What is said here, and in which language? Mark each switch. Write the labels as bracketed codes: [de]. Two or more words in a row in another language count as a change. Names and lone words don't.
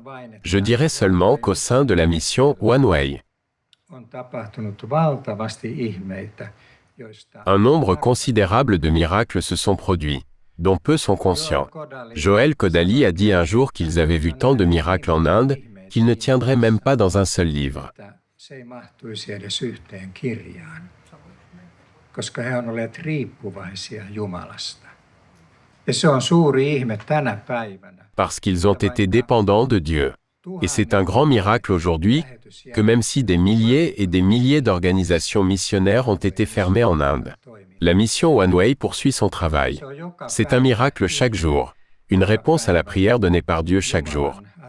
[fr] Je dirais seulement qu'au sein de la mission One Way, un nombre considérable de miracles se sont produits, dont peu sont conscients. Joël Kodali a dit un jour qu'ils avaient vu tant de miracles en Inde qu'ils ne tiendraient même pas dans un seul livre. [fi] Koska he on olleet riippuvaisia Jumalasta. Ja se on suuri ihme tänä päivänä. [fr] Parce qu'ils ont été dépendants de Dieu. Et c'est un grand miracle aujourd'hui que même si des milliers et des milliers d'organisations missionnaires ont été fermées en Inde, la mission One Way poursuit son travail. C'est un miracle chaque jour, une réponse à la prière donnée par Dieu chaque jour.